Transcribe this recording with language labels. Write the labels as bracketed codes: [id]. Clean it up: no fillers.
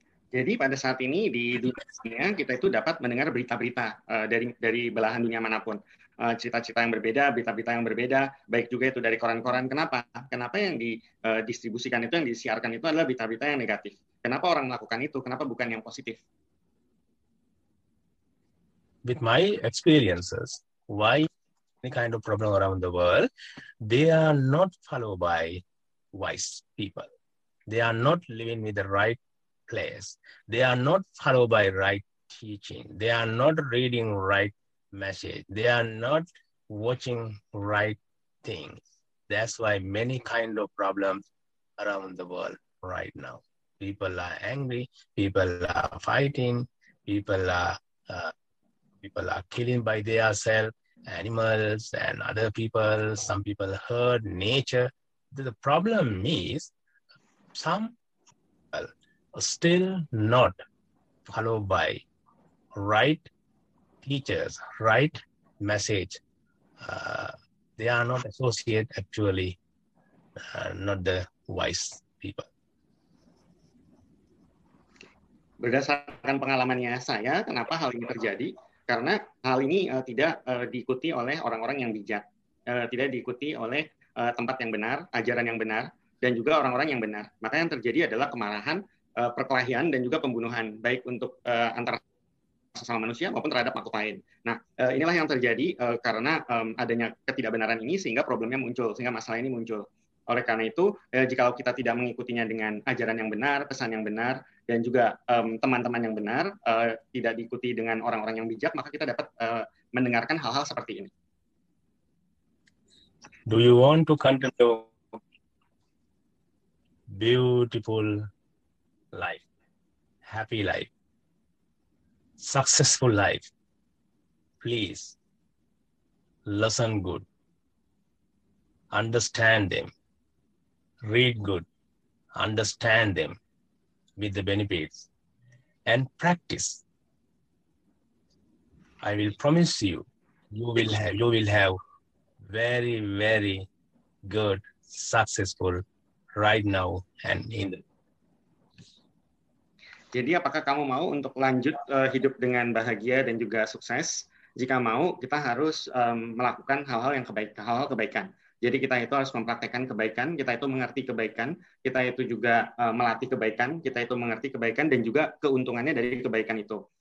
[id] Jadi pada saat ini di dunia kita itu dapat mendengar berita-berita dari belahan dunia manapun. Cerita-cerita yang berbeda, berita-berita yang berbeda, baik juga itu dari koran-koran. Kenapa? Kenapa yang didistribusikan itu, yang disiarkan itu adalah berita-berita yang negatif? Kenapa orang melakukan itu? Kenapa bukan yang positif? [en] With my experiences, why any kind of problem around the world, they are not followed by wise people. They are not living with the right place. They are not followed by right teaching. They are not reading right message. They are not watching right things. That's why many kind of problems around the world right now. People are angry. People are fighting. People are killing by themselves, animals and other people. Some people hurt nature. The problem is some people are still not followed by right teachers, right message. They are not associated actually, not the wise people. [id] Berdasarkan pengalamannya saya, kenapa hal ini terjadi? Karena hal ini tidak diikuti oleh orang-orang yang bijak, tidak diikuti oleh tempat yang benar, ajaran yang benar, dan juga orang-orang yang benar. Maka yang terjadi adalah kemarahan, perkelahian, dan juga pembunuhan, baik untuk antara sesama manusia maupun terhadap makhluk lain. Nah, inilah yang terjadi karena adanya ketidakbenaran ini sehingga problemnya muncul, sehingga masalah ini muncul. Oleh karena itu, jika kita tidak mengikutinya dengan ajaran yang benar, pesan yang benar, dan juga teman-teman yang benar, tidak diikuti dengan orang-orang yang bijak, maka kita dapat mendengarkan hal-hal seperti ini. [en] Do you want to continue beautiful life, happy life, successful life? Please listen good, understand them, read good, understand them with the benefits, and practice. I will promise you, you will have very, very good, successful right now and in the. [id] Jadi apakah kamu mau untuk lanjut hidup dengan bahagia dan juga sukses? Jika mau, kita harus melakukan hal-hal kebaikan. Jadi kita itu harus mempraktekkan kebaikan, kita itu mengerti kebaikan, kita itu juga melatih kebaikan, kita itu mengerti kebaikan dan juga keuntungannya dari kebaikan itu.